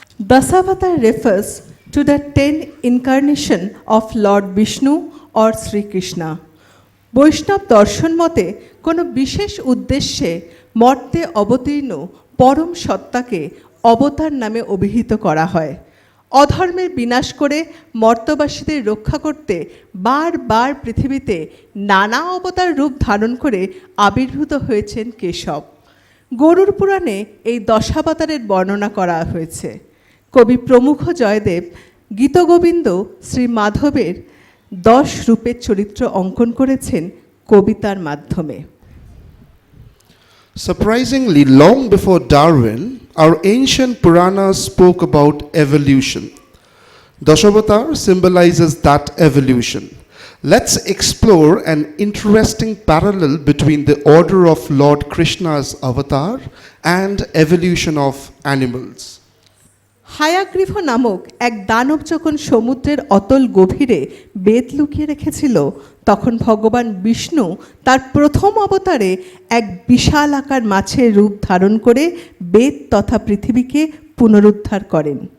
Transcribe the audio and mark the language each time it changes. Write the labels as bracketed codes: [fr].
[en] Dasavatar refers to the 10 incarnation of Lord Vishnu or Sri Krishna. [bn] বৈষ্ণব দর্শন মতে কোনো বিশেষ উদ্দেশ্যে মর্তে অবতীর্ণ পরম সত্তাকে অবতার নামে অভিহিত করা হয়। অধর্মের বিনাশ করে মর্তবাসীদের রক্ষা করতে বারবার পৃথিবীতে নানা অবতার রূপ ধারণ করে আবির্ভূত হয়েছেন কেশব। গরুড় পুরাণে এই দশাবতারের বর্ণনা করা হয়েছে। কবি প্রমুখ জয়দেব গীতগোবিন্দ শ্রী মাধবের 10 রূপের চরিত্র অঙ্কন করেছেন কবিতার মাধ্যমে। [en] Surprisingly, long before Darwin, our ancient Puranas spoke about evolution. Dashavatar symbolizes that evolution. Let's explore an interesting parallel between the order of Lord Krishna's avatar and evolution of animals. [bn] হায়াগ্রীভ নামক এক দানব যখন সমুদ্রের অতল গভীরে বেদ লুকিয়ে রেখেছিল, তখন ভগবান বিষ্ণু তার প্রথম অবতারে এক বিশাল আকার মাছের রূপ ধারণ করে বেদ তথা পৃথিবীকে পুনরুদ্ধার করেন।